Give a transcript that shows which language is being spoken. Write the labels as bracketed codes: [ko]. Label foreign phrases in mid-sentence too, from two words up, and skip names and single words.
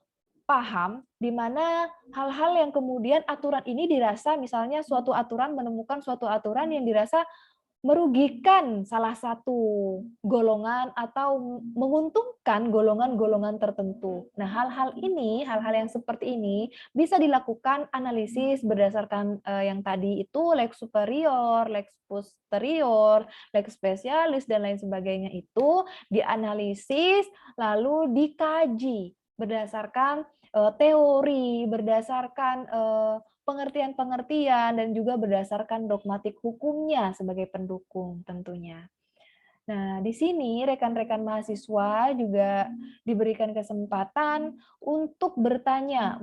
[id] paham di mana hal-hal yang kemudian aturan ini dirasa misalnya suatu aturan menemukan suatu aturan yang dirasa merugikan salah satu golongan atau menguntungkan golongan-golongan tertentu. Nah, hal-hal yang seperti ini bisa dilakukan analisis berdasarkan yang tadi itu [la] lex superior, lex posterior, lex specialis [id] dan lain sebagainya itu dianalisis lalu dikaji berdasarkan teori, berdasarkan pengertian-pengertian dan juga berdasarkan dogmatik hukumnya sebagai pendukung tentunya. Nah, di sini rekan-rekan mahasiswa juga diberikan kesempatan untuk bertanya.